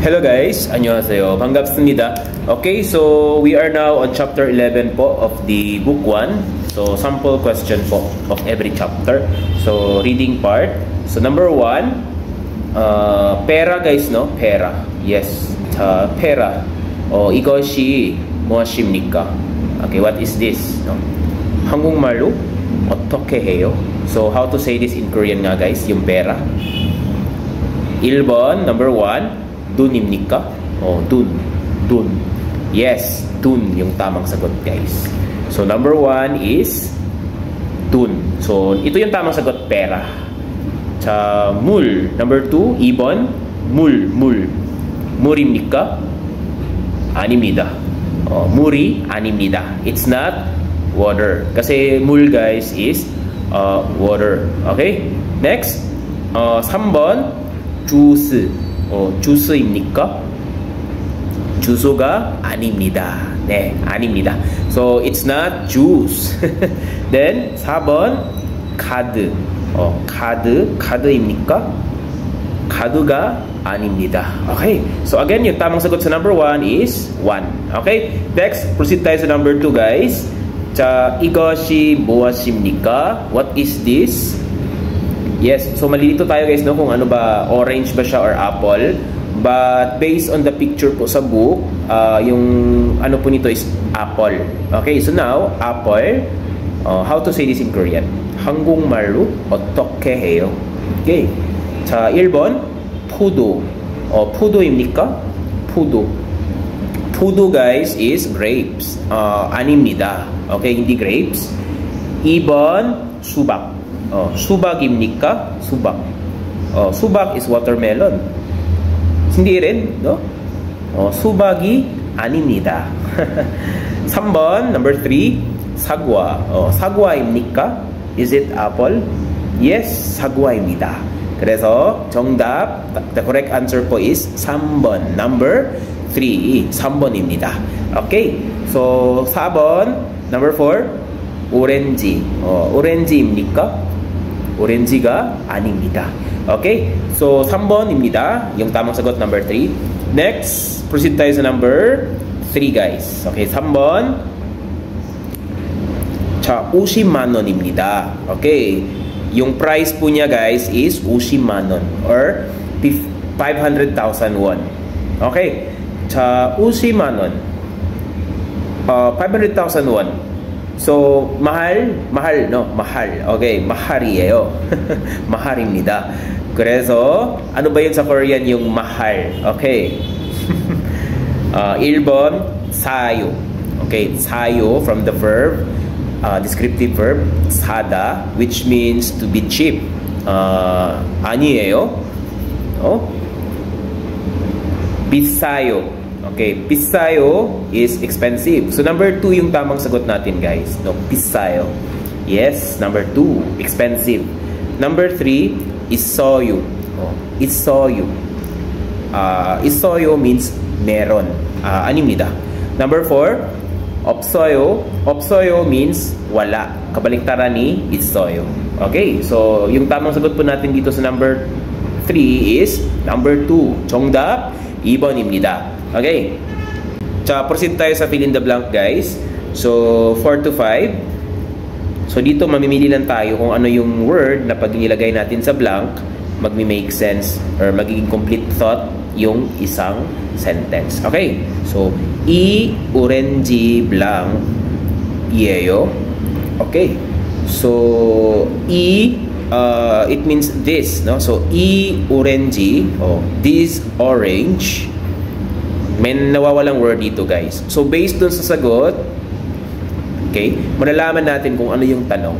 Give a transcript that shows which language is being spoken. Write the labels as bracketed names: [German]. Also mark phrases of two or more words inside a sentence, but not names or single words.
[English] Hello guys, [Korean] 안녕하세요. 반갑습니다. [English] Okay, so we are now on chapter 11 po of the book 1. So sample question po of every chapter. So reading part. So number 1, [Filipino] pera guys, no? Pera. Yes. Pera. [Korean] 이것이 무엇입니까? [English] Okay, what is this? No? [Korean] 한국말로 어떻게 해요? [English] So how to say this in Korean nga guys, [Filipino] yung pera. [Korean] 1번, [English] number 1, [Korean] dun입니까? dun. [Filipino] Yes, dun yung tamang sagot guys. [English] So number 1 is dun. [Filipino] So ito yung tamang sagot, pera. [Korean] 물. [English] Number 2, [Korean] 2번, 물. 물입니까? 아닙니다. 물이 아닙니다. [English] It's not water. kasi 물 guys is water. Okay? Next, [Korean] 3번, 주스. 주스입니까? 주소가 아닙니다. 네, 아닙니다. [English] So it's not juice. [Korean] Then 4번, 카드. 카드입니까? 카드가 아닙니다. [English] Okay. [Filipino] So again, yung tamang sagot sa [English] number 1 is 1. Okay? [Filipino] Next, proceed tayo sa number 2 guys. [Korean] 이것이 무엇입니까? [English] What is this? Yes, so [Filipino] malilito tayo guys, no, kung ano ba, orange ba siya or apple. [English] But based on the picture po sa book, [Filipino] yung ano po nito [English] is apple. Okay, so now, apple, how to say this in Korean? [Korean] 한국말로 어떻게 해요? Okay, 1번, 포도. 포도입니까? 포도 [English] guys is grapes. [Korean] 아닙니다. [Filipino] Okay, hindi grapes. [Korean] 2번, 수박. 수박입니까? 수박. 수박 [English] is watermelon. [Filipino] hindi rin, no? [Korean] 수박이 아닙니다. 3번, [English] number 3, [Korean] 사과. 사과입니까? [English] Is it apple? Yes, [Korean] 사과입니다. 그래서 정답, [English] the correct answer po is 3번, number 3, [Korean] 3번입니다. Okay, so 4번, [English] number 4, [Korean] 오렌지. 오렌지입니까? 오렌지가 아닙니다. Okay? So, 3번입니다. [Filipino] yung tamang sagot, number 3. Next, proceed tayo sa number 3, guys. [Korean] Okay, 3번. 50만 원입니다. [English] Okay. [Filipino] Yung price po niya, [English] guys, is 50만 원 or 500,000 won. Okay. 50만 원. 500,000 won. [Filipino] So, mahal, no? Mahal. [English] Okay, [Korean] mahal이에요. mahal입니다. 그래서, [Filipino] ano ba yun sa Korean yung mahal? [English] Okay. [Korean] 1번, 사요. [English] Okay, 사요 from the verb, descriptive verb, 사다, which means to be cheap. [Korean] 아니에요. 비싸요. [English] Okay, 비싸요 is expensive. So number 2 [Filipino] yung tamang sagot natin [English] guys. No, [Korean] 비싸요. [English] Yes, number 2, expensive. Number 3, [Korean] 있어요. 있어요. 있어요 means meron. 아닙니다. [English] Number 4, 없어요. 없어요 means wala. [Filipino] Kabaliktaran ni 있어요. Okay, so yung tamang sagot po natin dito sa number 3 [English] is number 2. [Korean] 정답 2번입니다. [Filipino] Okay. Proceed tayo sa [English] fill in the blank [Filipino] guys. [English] So 4 to 5. [Filipino] So dito mamimili lang tayo kung ano yung word na pag nilagay natin sa blank, magmi-make sense or magiging complete thought yung isang sentence. Okay. [Korean] So 이 오렌지 blank 이에요. [English] Okay. So it means this, no? [Korean] So 이 오렌지, [English] this orange. [Filipino] May nawawalang word dito guys. So based dun sa sagot, okay, malalaman natin kung ano yung tanong.